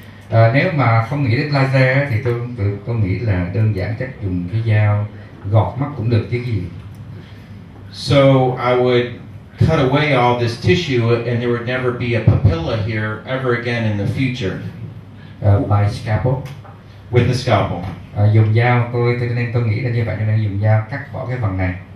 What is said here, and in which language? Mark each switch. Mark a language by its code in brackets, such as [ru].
[vi] Nếu mà không nghĩ đến laser thì tôi nghĩ là đơn giản chắc dùng cái dao gọt mắt cũng được chứ gì. [en] So I would cut away all this tissue and there would never be a papilla here ever again in the future. By scalpel. With the scalpel. [vi] Dùng dao, nên tôi nghĩ là như vậy, nên dùng dao cắt bỏ cái phần này.